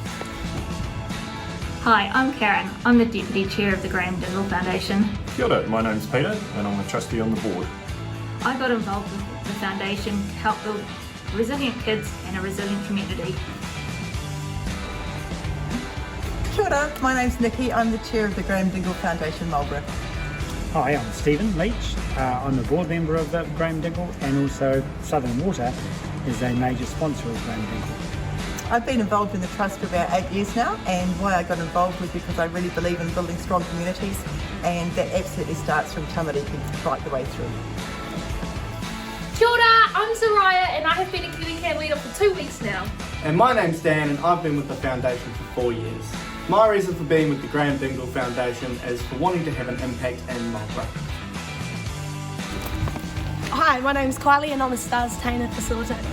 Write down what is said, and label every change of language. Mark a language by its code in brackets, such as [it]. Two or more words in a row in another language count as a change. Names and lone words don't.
[en] Hi, I'm Karen. I'm the Deputy Chair of the Graeme Dingle Foundation. [mi] Kia ora, [en] my name's Peter and I'm a trustee on the board. I got involved with the Foundation to help build resilient kids and a resilient community. [mi] Kia ora, [en] my name's Nikki. I'm the Chair of the Graeme Dingle Foundation Marlborough. Hi, I'm Stephen Leach. I'm a board member of the Graeme Dingle, and also Southern Water is a major sponsor of Graeme Dingle. I've been involved in the trust for about 8 years now, and why I got involved was because I really believe in building strong communities, and that absolutely starts from tamariki right the way through. [mi] Kia ora, [en] I'm Soraya and I have been a KiwiCan leader for 2 weeks now. And my name's Dan and I've been with the Foundation for 4 years. My reason for being with the Graeme Dingle Foundation is for wanting to have an impact in Marlborough. Hi, my name's Kylie and I'm a STARS Tainer Facilitator.